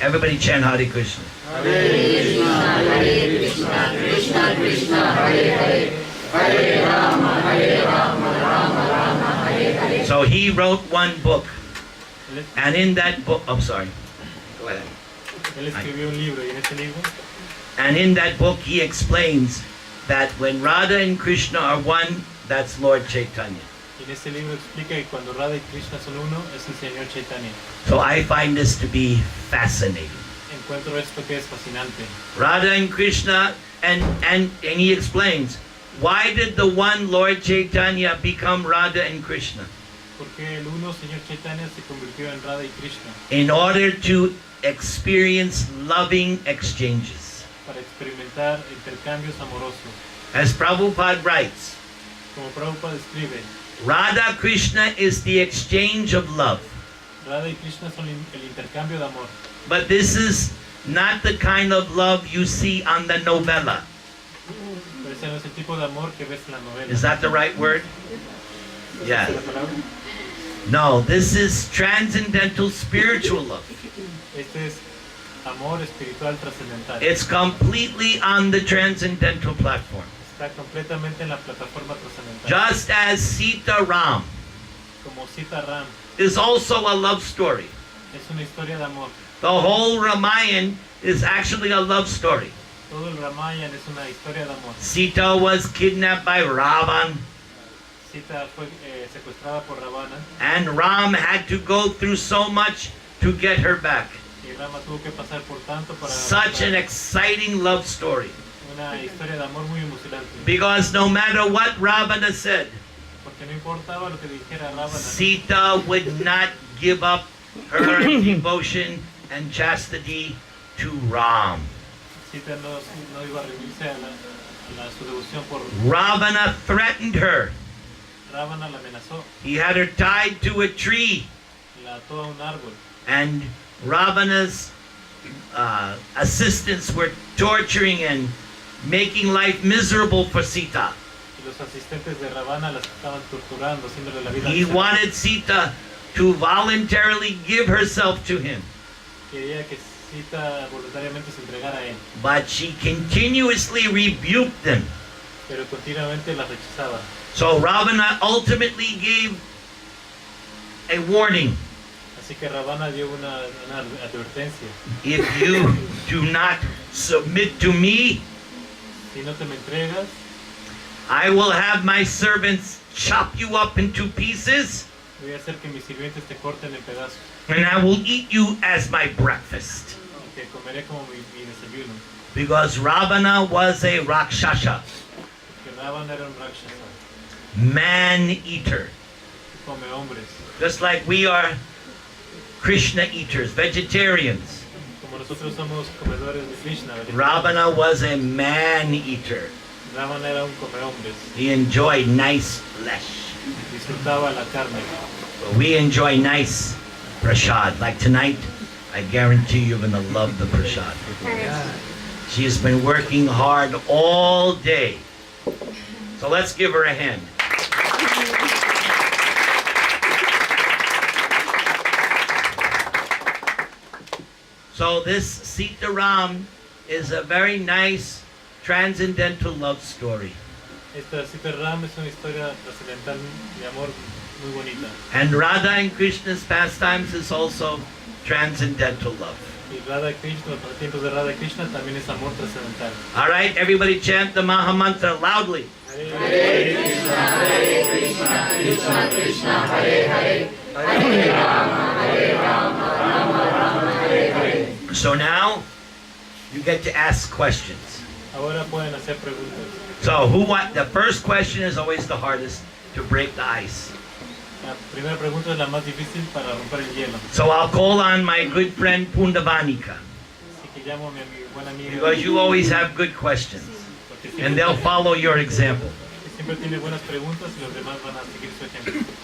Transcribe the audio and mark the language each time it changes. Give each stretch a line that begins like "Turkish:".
English: Everybody chant Hare Krishna.
Sanskrit: Hare Krishna, Krishna Krishna, Hare Hare, Hare Rama, Rama Rama, Hare Hare.
English: So he wrote one book, and in that book, I'm sorry, go ahead.
Spanish: Él escribió un libro y en ese libro
English: And in that book he explains that when Radha and Krishna are one, that's Lord Chaitanya.
Spanish: y en ese libro explica que cuando Radha y Krishna son uno es el Señor Chaitanya.
English: So I find this to be fascinating.
Spanish: Encuentro esto que es fascinante.
English: Radha and Krishna, and he explains, why did the one Lord Chaitanya become Radha and Krishna?
Spanish: Porque el uno Señor Chaitanya se convirtió en Radha y Krishna
English: In order to experience loving exchanges.
Spanish: para experimentar intercambios amorosos.
English: As Prabhupada writes,
Spanish: Como Prabhupada escribe,
English: Radha Krishna is the exchange of love.
Spanish: Radha y Krishna son el intercambio de amor.
English: But this is not the kind of love you see on the novella.
Spanish: Pero ese no es el tipo de amor que ves en la novela.
English: Is that the right word? Yeah.
Spanish: ¿Esa es la palabra?
English: No, this is transcendental spiritual love.
Spanish: Este es amor espiritual trascendental.
English: It's completely on the transcendental platform.
Spanish: Está completamente en la plataforma trascendental.
English: Just as Sita Ram
Spanish: Como Sita Ram,
English: is also a love story.
Spanish: es una historia de amor.
English: The whole Ramayana is actually a love story.
Spanish: Todo el Ramayana es una historia de amor.
English: Sita was kidnapped by Ravan,
Spanish: Sita fue secuestrada por Ravana
English: and Ram had to go through so much to get her back.
Spanish: y Rama tuvo que pasar por tanto para
English: Such an
Spanish: para
English: exciting love story.
Spanish: una historia de amor muy emocionante.
English: Because no matter what Ravana said,
Spanish: Porque no importaba lo que dijera Ravana,
English: Sita would not give up her devotion and chastity to Ram.
Spanish: Sita no iba a rendirse a su devoción por
English: Ravana threatened her.
Spanish: Ravana, la amenazó,
English: He had her tied to a tree,
Spanish: la ató a un árbol
English: and Ravana's assistants were torturing and making life miserable for Sita.
Spanish: y los asistentes de Ravana la estaban torturando, haciéndole la vida
English: He
Spanish: miserable.
English: wanted Sita to voluntarily give herself to him,
Spanish: Quería que Sita voluntariamente se entregara a él,
English: but she continuously rebuked them.
Spanish: pero continuamente la rechazaba.
English: So Ravana ultimately gave a warning.
Spanish: Así que Ravana dio una advertencia.
English: If you do not submit to me,
Spanish: Si no te me entregas,
English: I will have my servants chop you up into pieces,
Spanish: voy a hacer que mis sirvientes te corten en pedazos,
English: and I will eat you as my breakfast.
Spanish: y te comeré como mi desayuno.
English: Because Ravana was a Rakshasa,
Spanish: Porque Ravana era un Rakshasa,
English: man-eater.
Spanish: que come hombres.
English: Just like we are Krishna eaters, vegetarians.
Spanish: Como nosotros somos comedores de Krishna, ¿verdad?
English: Ravana was a man-eater.
Spanish: Ravana era un come hombres,
English: He enjoyed nice flesh.
Spanish: disfrutaba la carne.
English: But we enjoy nice prasad. Like tonight, I guarantee you're going to love the prasad. She has been working hard all day. So let's give her a hand. So this Sita Ram is a very nice transcendental love story.
Spanish: Esta Sita Ram es una historia trascendental de amor muy bonita.
English: And Radha and Krishna's pastimes is also transcendental love.
Spanish: Y Radha y Krishna, los pasatiempos de Radha y Krishna también es amor trascendental.
English: All right, everybody chant the Maha Mantra loudly.
Sanskrit: Hare Krishna, Krishna Krishna, Hare Hare, Hare Rama, Rama Hare Hare.
English: So now you get to ask questions.
Spanish: Ahora pueden hacer preguntas.
English: So the first question is always the hardest to break the ice.
Spanish: La primera pregunta es la más difícil para romper el hielo.
English: So I'll call on my good friend Pundavanika,
Spanish: Así que llamo a mi buena amiga.
English: because you always have good questions
Spanish: Porque
English: and
Spanish: siempre,
English: they'll follow your example.
Spanish: siempre tiene buenas preguntas y los demás van a seguir su ejemplo.